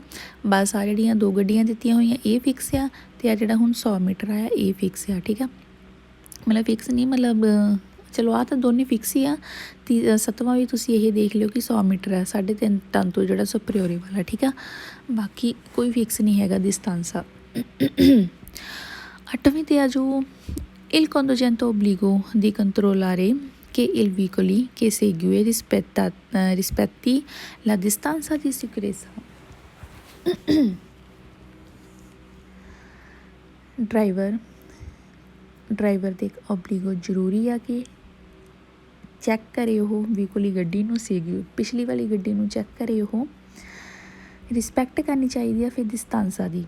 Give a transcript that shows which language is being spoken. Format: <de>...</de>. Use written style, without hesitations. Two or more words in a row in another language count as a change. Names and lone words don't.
<pa>ਬਸ ਆ ਜਿਹੜੀਆਂ 2 ਗੱਡੀਆਂ ਦਿੱਤੀਆਂ ਹੋਈਆਂ ਇਹ ਫਿਕਸ ਆ, ਤੇ ਆ ਜਿਹੜਾ ਹੁਣ 100 ਮੀਟਰ ਆਇਆ ਇਹ ਫਿਕਸ ਆ, ਠੀਕ ਆ। ਮਤਲਬ ਫਿਕਸ ਨਹੀਂ, ਮਤਲਬ ਚਲੋ ਆ ਤਾਂ ਦੋਨੇ ਫਿਕਸ ਹੀ ਆ। 7ਵਾਂ ਵੀ ਤੁਸੀਂ ਇਹ ਦੇਖ ਲਿਓ ਕਿ 100 ਮੀਟਰ ਹੈ, 3.5 ਟਨ ਤੋਂ ਜਿਹੜਾ ਸੁਪਰੀਓਰੇ ਵਾਲਾ, ਠੀਕ ਆ। ਬਾਕੀ ਕੋਈ ਫਿਕਸ ਨਹੀਂ ਹੈਗਾ ਡਿਸਟੈਂਸ ਆ। 8ਵੀਂ ਤੇ ਆ ਜੋ</pa> <it>il conducente obbligo di controllare che il veicoli che segue rispetti la distanza di sicurezza।</it> <pa>ਡਰਾਈਵਰ ਦੇ ਇੱਕ ਓਬਲੀਗੋ ਜ਼ਰੂਰੀ ਆ ਕਿ ਚੈੱਕ ਕਰੇ ਉਹ ਵਹੀਕਲ ਗੱਡੀ ਨੂੰ ਸੀਗੀ ਪਿਛਲੀ ਵਾਲੀ ਗੱਡੀ ਨੂੰ ਚੈੱਕ ਕਰੇ, ਉਹ ਰਿਸਪੈਕਟ ਕਰਨੀ ਚਾਹੀਦੀ ਆ ਫਿਰ ਡਿਸਟੈਂਸਾਂ ਦੀ।</pa>